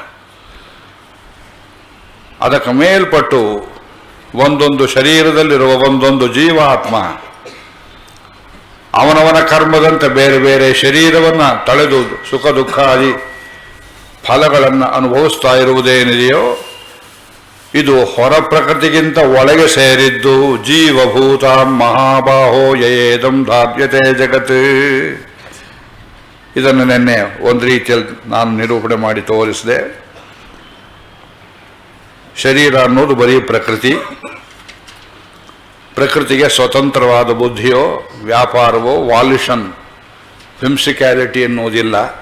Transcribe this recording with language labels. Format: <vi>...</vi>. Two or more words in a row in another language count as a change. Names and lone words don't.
<kn>ಅದಕ್ಕೆ ಮೇಲ್ಪಟ್ಟು ಒಂದೊಂದು ಶರೀರದಲ್ಲಿರುವ ಒಂದೊಂದು ಜೀವಾತ್ಮ ಅವನವನ ಕರ್ಮದಂತೆ ಬೇರೆ ಬೇರೆ ಶರೀರವನ್ನು ತಳೆದು ಸುಖ ದುಃಖಾದಿ ಫಲಗಳನ್ನು ಅನುಭವಿಸ್ತಾ ಇರುವುದೇನಿದೆಯೋ ಇದು ಹೊರ ಪ್ರಕೃತಿಗಿಂತ ಒಳಗೆ ಸೇರಿದ್ದು.</kn> <sa>ಜೀವಭೂತ ಮಹಾಬಾಹೋ ಯಯೇದಂ ಧಾರ್ಯತೆ ಜಗತ್.</sa> <kn>ಇದನ್ನು ನಿನ್ನೆ ಒಂದು ರೀತಿಯಲ್ಲಿ ನಾನು ನಿರೂಪಣೆ ಮಾಡಿ ತೋರಿಸಿದೆ. ಶರೀರ ಅನ್ನೋದು ಬರೀ ಪ್ರಕೃತಿ. ಪ್ರಕೃತಿಗೆ ಸ್ವತಂತ್ರವಾದ ಬುದ್ಧಿಯೋ ವ್ಯಾಪಾರವೋ</kn> <en>volition physicality</en> <kn>ಎನ್ನುವುದಿಲ್ಲ.</kn>